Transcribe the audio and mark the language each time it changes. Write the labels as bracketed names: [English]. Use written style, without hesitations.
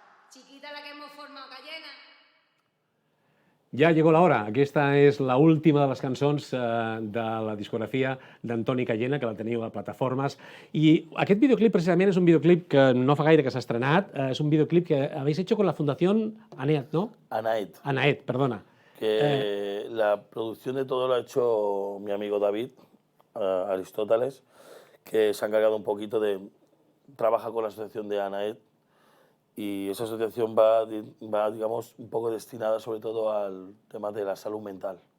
[Spanish] Chiquita la que hemos formado, Cayena. [Catalan] Ja llegó l'hora. Aquesta és la última de les cançons de la discografia d'Antoni Cayena, que la teniu a plataformes. I aquest videoclip, precisament, és un videoclip que no fa gaire que s'ha estrenat. [Spanish] És un videoclip que habéis hecho con la Fundación ANET, ¿no? Anaet. ANAET, perdona. Que la producción de todo lo ha hecho mi amigo David Aristóteles, que se ha encargado un poquito de... Trabaja con la asociación de Anaet y esa asociación va, digamos, un poco destinada sobre todo al tema de la salud mental.